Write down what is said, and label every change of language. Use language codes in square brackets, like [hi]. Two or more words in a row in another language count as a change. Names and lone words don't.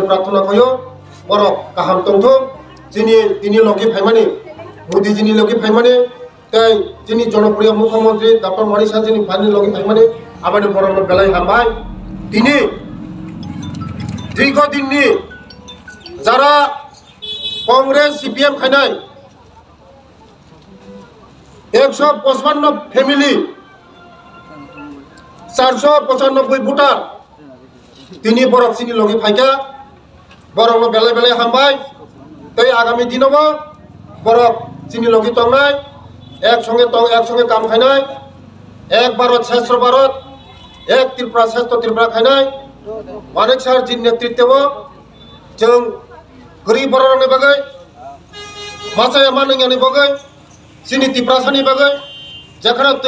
[brx] प्रार्थना कयो बरक गाहाम तंथो जिनि लगे फाइमानि मोदीजीनि लगे फाइमानि तै जिनि जनप्रिय मुख्यमंत्री डॉक्टर मणिसा जिनि फाइनि लगे फाइमानि आबादि बरंनो बेलाय हामबाय दिनि दीर्घदिननि जारा कांग्रेस सीपीएम खाइनाय 155 फैमिली 495 भोटार तिनि बरफ सिनि लगे फाइका बरफ बेलाय हामबाय तै आगामी दिनावबो बरफ सिनि लगे तंनाय एक संगे काम खाइनाय [hi] एक भारत श्रेष्ठ भारत [brx] एक [hi] त्रिपुरा श्रेष्ठ त्रिपुरा [brx] खाइनाय मानिक सार जी नेतृत्व जों गरीब बर'नि बागै मासाया मानैयानि बागै जोंनि त्रिपुरासानि बागै जेखाना दै